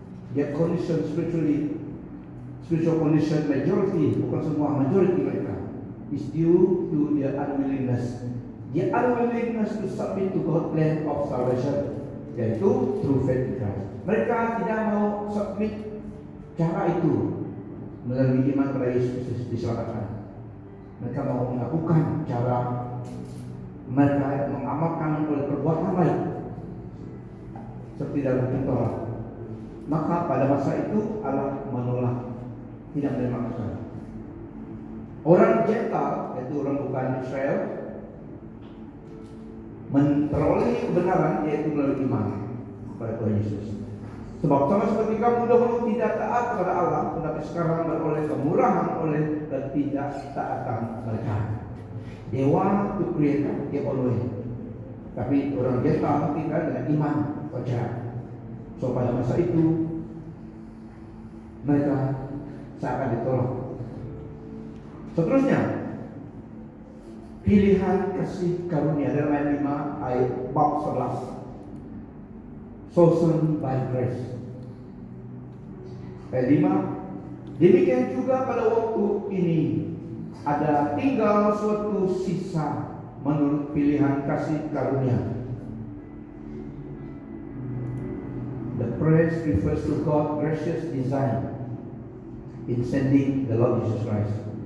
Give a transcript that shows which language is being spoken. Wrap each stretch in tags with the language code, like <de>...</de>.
<en>Their condition spiritual condition majority,</en> <ms>bukan semua,</ms> <en>majority mereka is due to their unwillingness. Their unwillingness to submit to God's plan of salvation, yaitu through faith in Christ.</en> <ms>Mereka tidak mau submit cara itu melalui iman pada Yesus diselamatkan. Mereka mau melakukan cara mereka mengamalkan oleh perbuatan lain seperti dalam Taurat. Maka pada masa itu Allah menolak, tidak menerima Israel. Orang Gentile, yaitu orang bukan Israel, memperoleh kebenaran yaitu melalui iman kepada Tuhan Yesus. Sebab sama seperti kamu dahulu tidak taat kepada Allah, tetapi sekarang beroleh kemurahan oleh ketidaktaatan mereka.</ms> <en>They want to create their own way.</en> <ms>Tapi orang Gentile tidak dengan iman wajar. So pada masa itu mereka seakan ditolak. Seterusnya, pilihan kasih karunia dalam ayat 5 ayat bab 11.</ms> <en>Chosen by grace.</en> <ms>Ayat 5. Demikian juga pada waktu ini ada tinggal suatu sisa menurut pilihan kasih karunia.</ms> <en>The praise refers to God's gracious design in sending the Lord Jesus Christ.</en>